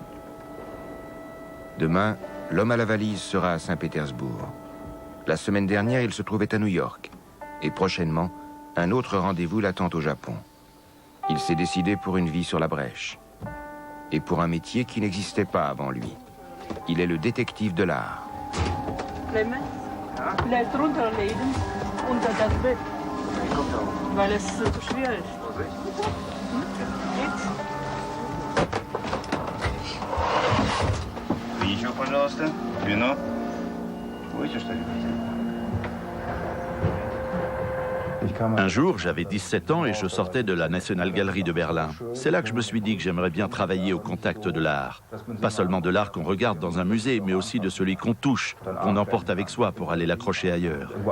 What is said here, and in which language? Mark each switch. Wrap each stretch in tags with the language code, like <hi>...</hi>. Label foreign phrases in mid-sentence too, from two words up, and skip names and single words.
<fr>Demain, l'homme à la valise sera à Saint-Pétersbourg. La semaine dernière, il se trouvait à New York. Et prochainement, un autre rendez-vous l'attend au Japon. Il s'est décidé pour une vie sur la brèche. Et pour un métier qui n'existait pas avant lui. Il est le détective de l'art.</fr> <de>Clemens, blijf drunter legen unter das Bett, weil es zu schwer ist. Geht's?</de> <ru>Еще, пожалуйста, вино. Будете что-нибудь?</ru> <fr>Un jour, j'avais 17 ans et je sortais de la National Gallery de Berlin. C'est là que je me suis dit que j'aimerais bien travailler au contact de l'art. Pas seulement de l'art qu'on regarde dans un musée, mais aussi de celui qu'on touche, qu'on emporte avec soi pour aller l'accrocher ailleurs.</fr>